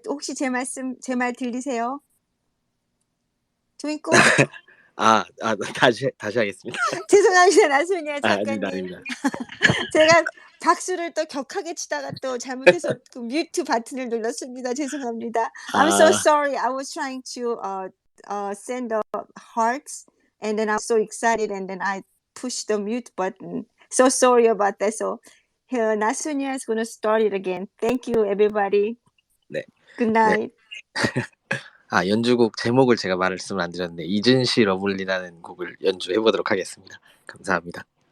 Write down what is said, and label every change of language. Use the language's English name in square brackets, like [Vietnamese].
[Korean] 혹시 제 말 들리세요? 트윙클? 다시 하겠습니다. 죄송합니다. 나소니아 아닙니다. 작가님. 제가 박수를 또 격하게 치다가 또 잘못해서 그 뮤트 버튼을 눌렀습니다. 죄송합니다. [English] I'm so sorry. I was trying to send the hearts, and then I was so excited, and then I pushed the mute button. So sorry about that. So here, Nasunya is going to start it again. Thank you, everybody. [Korean] 네. [English] Good night. [Korean] 연주곡 제목을 제가 말씀을 안 드렸는데 이준시 러블리라는 곡을 연주해 보도록 하겠습니다. 감사합니다.